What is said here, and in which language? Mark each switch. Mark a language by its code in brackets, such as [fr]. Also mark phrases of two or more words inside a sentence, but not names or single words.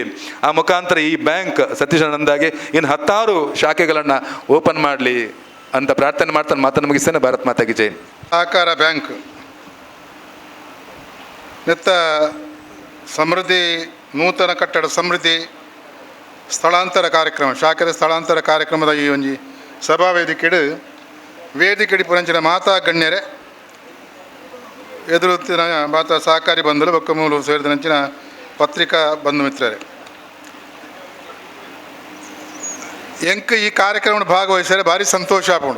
[kn] ಆ ಮುಖಾಂತರ ಈ ಬ್ಯಾಂಕ್ ಸತೀಶಾನಂದಾಗಿ ಇನ್ನು 10 ಶಾಖೆಗಳನ್ನು ಓಪನ್ ಮಾಡಲಿ ಅಂತ ಪ್ರಾರ್ಥನೆ ಮಾಡ್ತಾನೆ ಮಾತನ್ನು ಮುಗಿಸ್ತೇನೆ. [hi] भारत माता की जय. [tcy] ಸಹಕಾರ ಬ್ಯಾಂಕ್ ನೆತ್ತ ಸಮೃದ್ಧಿ ನೂತನ ಕಟ್ಟಡ ಸಮೃದ್ಧಿ ಸ್ಥಳಾಂತರ ಕಾರ್ಯಕ್ರಮ, ಶಾಖದ ಸ್ಥಳಾಂತರ ಕಾರ್ಯಕ್ರಮದ ಈ ಒಂಜಿ ಸಭಾ ವೇದಿಕೆಡು ಪುರಂಚಿನ ಮಾತಾ ಗಣ್ಯರೇ, ಎದುರುತ್ತಿನ ಮಾತಾ ಸಹಕಾರಿ ಬಂಧುಗಳು ಬೊಕ್ಕ ಮೂಲು ಸೇರಿದಂಚಿನ ಪತ್ರಿಕಾ ಬಂಧು ಮಿತ್ರರೇ, ಎಂಕ್ ಈ ಕಾರ್ಯಕ್ರಮ ಭಾಗವಹಿಸಿದರೆ ಭಾರಿ ಸಂತೋಷ ಆಪುಂಡು.